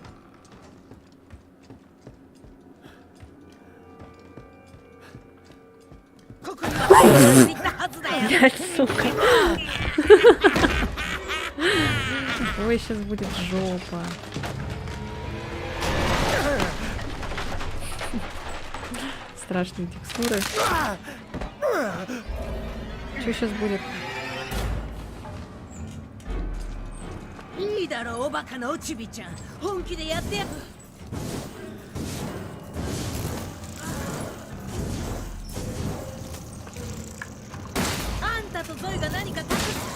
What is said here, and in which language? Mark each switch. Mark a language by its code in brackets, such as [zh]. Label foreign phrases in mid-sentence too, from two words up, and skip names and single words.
[ru] Блядь, сука. Ой, сейчас будет жопа. Страшные текстуры. Что сейчас будет? [ja] いいだろう、おバカのおちびちゃん。本気でやってや。あんたとゾイが何か隠す。